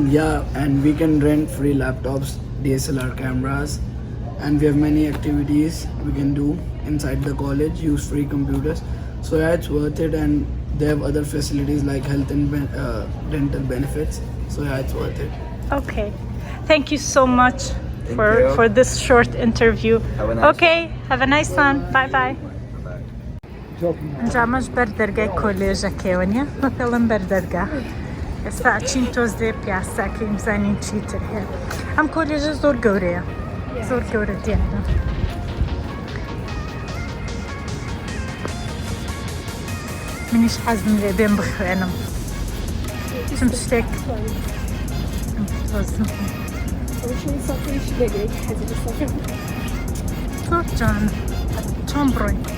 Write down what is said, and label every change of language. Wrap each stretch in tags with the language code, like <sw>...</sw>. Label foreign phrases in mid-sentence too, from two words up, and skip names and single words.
<en>Yeah, and we can rent free laptops, DSLR cameras, and we have many activities we can do inside the college, use free computers. So yeah, it's worth it, and they have other facilities like health and dental benefits. So yeah, it's worth it. Okay. Thank you so much Thank for you. for this short interview. Have a nice Okay, have a nice one. Bye bye. Bye.</en> <ckb>ئەنجامەش بەر دەرگای کۆلێژەکەوە نیە بە پێڵم بەر دەرگا ئێستا ئەچین تۆزێ پیاساکەین بزانین چیتر هەیە ئەم کۆلێژە زۆر گەورەیە زۆر گەورە دیارە منیش حەزم لێ بێم بخوێنم چم شتێک زۆر جان چۆن بڕۆین</ckb>